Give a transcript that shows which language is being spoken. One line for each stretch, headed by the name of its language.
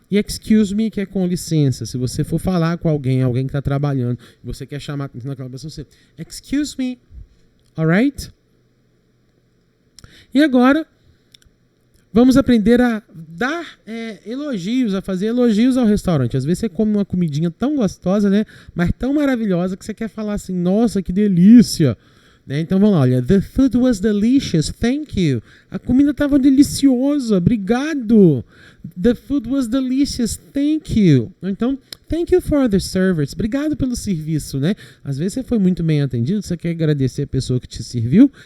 Portuguese: E excuse me, que é com licença. Se você for falar com alguém que tá trabalhando, e você quer chamar a atenção daquela pessoa, você excuse me, alright? E agora, vamos aprender a dar elogios, a fazer elogios ao restaurante. Às vezes você come uma comidinha tão gostosa, né? Mas tão maravilhosa que você quer falar assim, nossa, que delícia! Né? Então vamos lá, olha.
English: The food was delicious, thank you.
Portuguese: A comida estava deliciosa, obrigado.
English: The food was delicious, thank you. Então, thank you for the service.
Portuguese: Obrigado pelo serviço, né? Às vezes você foi muito bem atendido, você quer agradecer a pessoa que te serviu.